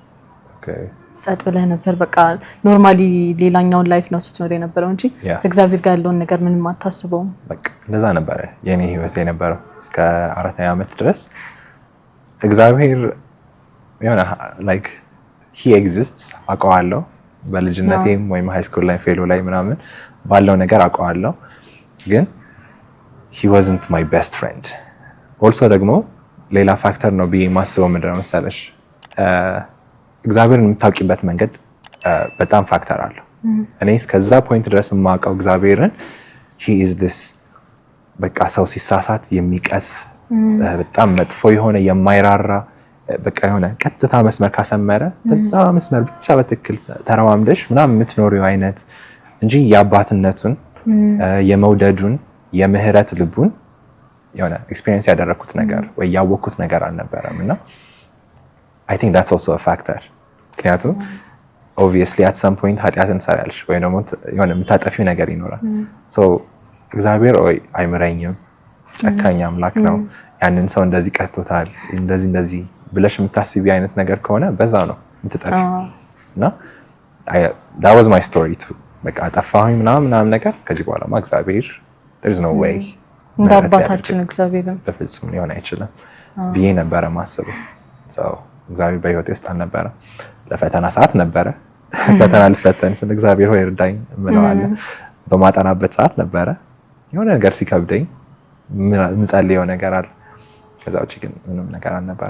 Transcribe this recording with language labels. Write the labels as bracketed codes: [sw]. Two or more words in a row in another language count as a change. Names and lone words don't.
[am] ጸጥ ብለህ ነበር። በቃ ኖርማሊ ሌላኛውን ላይፍ ነው ስትኖር የነበረው እንጂ ከእግዚአብሔር ጋር ያለውን ነገር ምንም አታስበውም። በቃ እንደዛ ነበረ የኔ ህይወት የነበረው እስከ 4ኛ ዓመት ድረስ። እግዚአብሔር የሆነ ላይክ [en] he exists [am] አውቀዋለሁ። በልጅነቴም ወይም [en] high school [am] ላይ ፌሎ ላይ ምናምን ባለው ነገር አውቀዋለሁ፣ ግን [en] he wasn't my best friend። [am] also ደግሞ ሌላ ፋክተር ነው ብዬ የማስበው ምንድነው መሰለሽ፣ እግዚአብሔርን የምታውቂበት መንገድ በጣም ፋክተር አለው። እኔ እስከዛ ፖይንት ድረስ የማውቀው እግዚአብሔርን [en] he is this [am] በቃ ሰው ሲሳሳት የሚቀስፍ በጣም መጥፎ የሆነ የማይራራ በቃ የሆነ ቀጥታ መስመር ካሰመረ በዛ መስመር ብቻ በትክክል ተረማምደሽ ምናምን የምትኖሪው አይነት እንጂ የአባትነቱን የመውደዱን የምህረት ልቡን የሆነ ኤክስፒሪየንስ ያደረኩት ነገር ወይ ያወቅኩት ነገር አልነበረም። እና [en] I think that's also a factor። [am] ምክንያቱም [en] obviously at some point [am] ኃጢአትን ሰራልሽ ወይ ደግሞ የሆነ የምታጠፊው ነገር ይኖራል። so እግዚአብሔር ወይ አይምረኝም፣ ጨካኝ አምላክ ነው፣ ያንን ሰው እንደዚህ ቀጥቶታል እንደዚህ ብለሽ የምታስቢ አይነት ነገር ከሆነ በዛ ነው የምትጠፊው። እና [en] that was my story too። [am] በቃ ጠፋሁኝ ምናምን ነገር ከዚህ በኋላማ እግዚአብሔር [en] there is no way [am] እንደ አባታችን እግዚአብሔርን በፍጹም ሊሆን አይችልም ብዬ ነበረ ማስበው። እግዚአብሔር በህይወቴ ውስጥ አልነበረ። ለፈተና ሰዓት ነበረ ፈተና ልፈተን ስለ እግዚአብሔር ሆይ እርዳኝ እምለዋለሁ። በማጠናበት ሰዓት ነበረ የሆነ ነገር ሲከብደኝ ምጸልየው ነገር አለ። ከዛ ውጪ ግን ምንም ነገር አልነበረ።